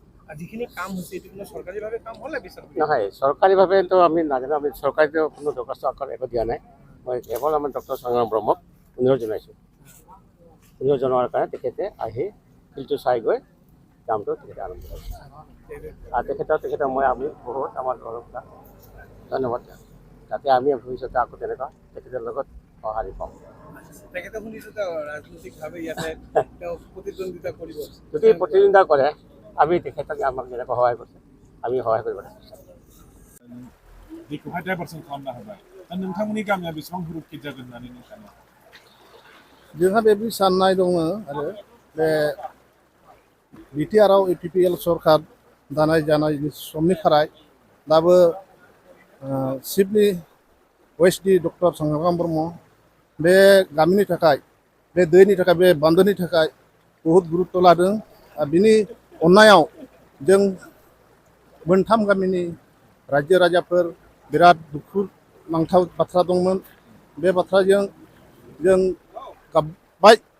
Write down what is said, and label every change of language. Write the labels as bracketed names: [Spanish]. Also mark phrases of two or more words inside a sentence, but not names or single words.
[Assamese] যিখিনি কাম হৈছে এইটো কোনো চৰকাৰীভাৱে কাম হ'লে নহয় চৰকাৰীভাৱেতো আমি নাজানো আমি চৰকাৰীতো কোনো দৰখাস্ত আকাৰ একো দিয়া নাই মই কেৱল আমাৰ ডক্টৰ সংগ্ৰাম ব্ৰহ্মক অনুৰোধ জনাইছোঁ অনুৰোধ জনোৱাৰ কাৰণে তেখেতে আহি ফিল্ডটো চাই গৈ কামটো তেখেতে আৰম্ভ কৰিছে আৰু তেখেতৰ মই আমি বহুত আমাৰ ঘৰৰ ধন্যবাদ যাতে আমি ভৱিষ্যতে আকৌ তেনেকুৱা তেখেতৰ লগত সঁহাৰি পাওঁ। তেখেতে শুনিছোঁ ৰাজনৈতিকভাৱে ইয়াতে তেওঁ প্ৰতিদ্বন্দ্বিতা কৰিব যদি প্ৰতিদ্বন্দ্বিতা কৰে আমি তেখেতক আমাক যেনেকৈ সহায় কৰিছে আমি সহায় কৰিব [Bodo] बेखौहाय डाइभारसन खालामना होबाय दा नोंथांमोननि गामिया बेसेबां सुरक्षित जागोन होननानै नों सानो? जोंहा बेबायदि साननाय दङ आरो बे बिटिआरआव इउपिपिएल सरकार दानाय जानायनि समनिफ्राय दाबो चिफनि वेस्टनि डक्टर संग्राम ब्रह्म बे गामिनि थाखाय बे दैनि थाखाय बे बान्दोनि थाखाय बहुत गुरुत्व लादों आरो बिनि अननायाव जों मोनथाम गामिनि रायजो राजाफोर बिराद दुखु नांथाव बाथ्रा दंमोन बे बाथ्राजों जों गाबबाय